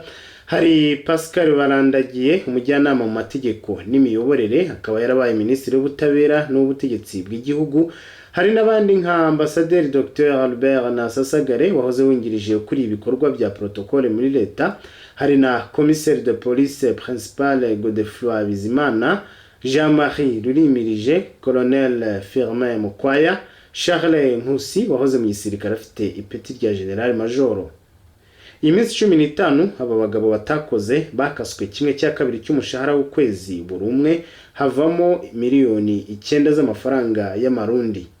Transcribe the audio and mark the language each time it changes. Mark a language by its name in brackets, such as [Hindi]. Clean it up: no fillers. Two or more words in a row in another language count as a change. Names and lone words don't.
[Rundi] Hari Pascal Barandagiye umujyanama mu mategeko n'imiyoborere, akaba yarabaye Minisitiri w'Ubutabera n'Ubutegetsi bw'igihugu. Hari n'abandi nka Ambasaderi Dr Albert Nasasagare wahoze wungirije kuri ibikorwa bya protocole muri leta. Hari na [French] Commissaire de Police Principal [Rundi] Godefroid Bizimana, Jean-Marie Rurimirije, Colonel Firmin Mukwaya, Charles Nkusi wahoze mu gisirikare afite ipeti rya [English] General Major. [Rundi] Iminsi 15 aba bagabo batakoze bakaswe kimwe cya kabiri cy'umushahara w'ukwezi buri umwe, havamo miliyoni 9 z'amafaranga y'amarundi.